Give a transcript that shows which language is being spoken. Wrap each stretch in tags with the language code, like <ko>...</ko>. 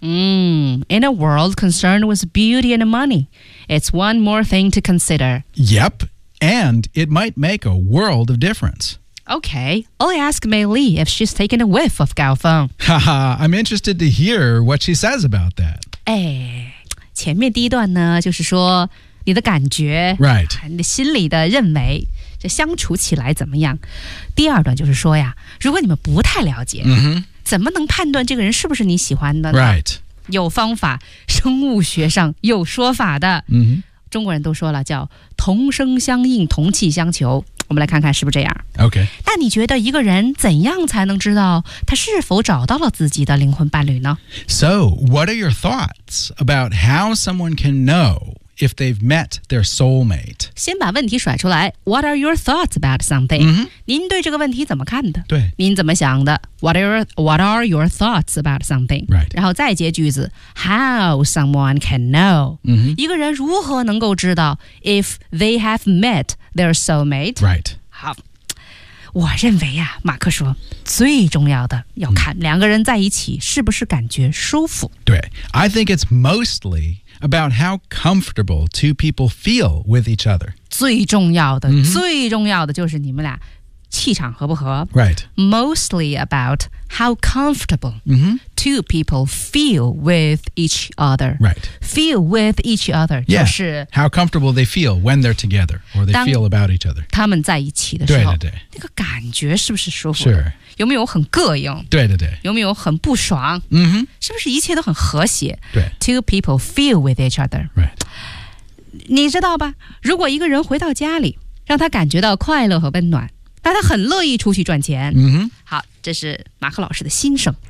<en>In a world concerned with beauty and money, it's one more thing to consider. Yep, and it might make a world of difference. Okay, I'll ask Mei Li if she's taken a whiff of Gao Feng. Haha, I'm interested to hear what she says about that.</en> <zh>哎，前面第一段呢，就是说你的感觉</zh> <en>，Right.</en> <zh>你心里的认为。这相处起来怎么样？第二段就是说呀，如果你们不太了解，怎么能判断这个人是不是你喜欢的呢</zh> <en>？Right.</en> <zh>有方法，生物学上有说法的。中国人都说了，叫同声相应，同气相求。我们来看看是不是这样。</zh> <en>OK.</en> <zh>那你觉得一个人怎样才能知道他是否找到了自己的灵魂伴侣呢</zh> <en>？So, what are your thoughts about how someone can know? If they've met their soulmate.</en> <zh>先把问题甩出来。</zh> <en>What are your thoughts about something?、</en> <zh>您对这个问题怎么看的? 对。您怎么想的?</zh> <en>What are your thoughts about something? Right.</en> <zh>然后再接句子。</zh> <en>How someone can know?、</en> <zh>一个人如何能够知道</zh> <en>if they have met their soulmate? Right.</en> <zh>好。我认为啊马克说最重要的要看两个人在一起是不是感觉舒服。</zh> <en>对。I think it's mostly... about how comfortable two people feel with each other.</en> <zh>最重要的、最重要的就是你们俩气场合不合。</zh> <en>Right. Mostly about how comfortable、two people feel with each other. Right. Feel with each other. Yeah.</en> <zh>就是</zh> <en>how comfortable they feel when they're together or they feel about each other.</en> <zh>他们在一起的时候对对对那个感觉是不是舒服的</zh> <en>Sure.</en> <zh>有没有很膈应对对对有没有很不爽、是不是一切都很和谐对</zh> <en>Two people feel with each other、 right.</en> <zh>你知道吧如果一个人回到家里让他感觉到快乐和温暖那他很乐意出去赚钱、好这是马克老师的心声</zh>